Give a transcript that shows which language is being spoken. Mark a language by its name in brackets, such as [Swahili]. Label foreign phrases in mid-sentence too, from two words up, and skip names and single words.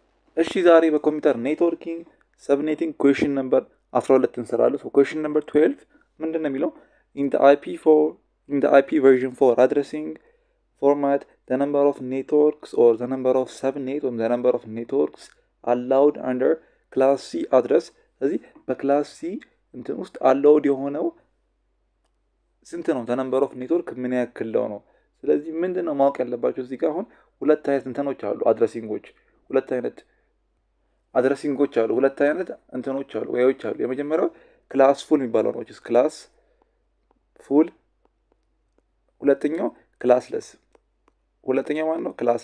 [Amharic] እሺ ዛሬ በኮምፒውተር [English] networking subnetting question number 12 እንሰራለን። so question number 12 [Amharic] ምንድን ነው የሚለው [English] in the IP version 4 addressing format the number of networks or the number of subnet or the number of networks allowed under class C address [Amharic] ስለዚህ በክላስ ሲ እንትን ውስጥ [English] allowed [Amharic] የሆነው ስንት ነው? [English] the number of network [Amharic] ምን ያክል ነው? ስለዚህ ምንድን ነው ማወቅ ያለባቸው እዚህ ጋር አሁን ሁለት አይነት እንትኖች አሉ አድረሲንጎች ሁለት አይነት አድረሲንጎች አሉ ሁለት አይነት እንትኖች አሉ ወይዎች አሉ። የመጀመሪያው ክላስ ፉል የሚባለው ነው ክላስ ፉል። ሁለተኛው ክላስለስ። ሁለተኛው ማን ነው?